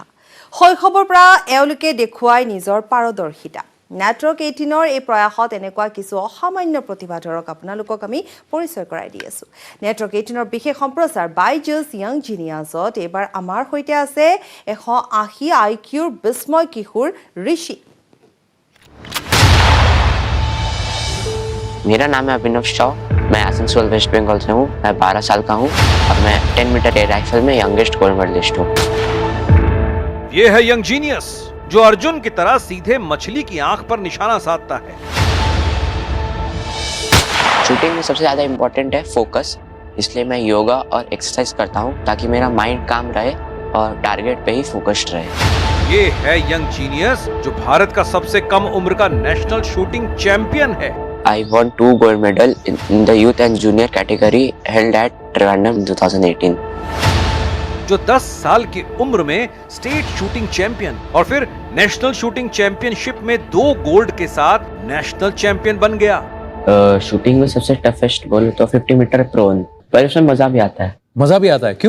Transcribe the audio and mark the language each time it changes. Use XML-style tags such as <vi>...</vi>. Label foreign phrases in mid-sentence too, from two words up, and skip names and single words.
<as>শৈশৱৰ পৰা এওঁলোকে দেখুৱাই নিজৰ পাৰদৰ্শিতা। নেটৱৰ্ক 18ৰ এই প্ৰয়াসত এনেকুৱা কিছু অসামান্য প্ৰতিভাধৰক আপোনালোকক আমি পৰিচয় কৰাই দি আছোঁ। নেটৱৰ্ক 18ৰ বিশেষ সম্প্ৰচাৰ বাইজুছ য়াং জিনিয়াছত এইবাৰ আমাৰ সৈতে আছে 180 IQৰ বিস্ময় কিশোৰ ঋষি।</as> <hi>मेरा नाम है अभिनव शॉ, मैं आसनसोल वेस्ट बंगाल से हूँ। मैं 12 साल का हूँ और मैं 10</hi> <en>metre air rifle</en> <hi>में</hi> <en>youngest gold medallist</en> <hi>हूँ। ये है</hi> <en>young genius</en> <hi>जो अर्जुन की तरह सीधे मछली की आंख पर निशाना साधता है। शूटिंग में सबसे ज्यादा इम्पोर्टेंट है फोकस, इसलिए मैं योगा और एक्सरसाइज करता हूँ ताकि मेरा माइंड काम रहे और टारगेट पे ही फोकस्ड रहे। ये है</hi> <en>young genius</en> <hi>जो भारत का सबसे कम उम्र का</hi> <en>national shooting champion</en> <hi>है।</hi> <en>I won 2 gold medal in the youth and junior category held at Trivandrum in 2018.</en> <hi>जो 10 साल की उम्र में</hi> <en>state shooting champion</en> <hi>और फिर</hi> <en>national shooting championship</en> <hi>में 2 गोल्ड के साथ</hi> <en>national champion</en> <hi>बन गया। शूटिंग में सबसे टफेस्ट बोलो तो 50</hi> <en>metre prone,</en> <hi>पर उसमें मजा भी आता है। मजा भी आता है, क्यों?</hi>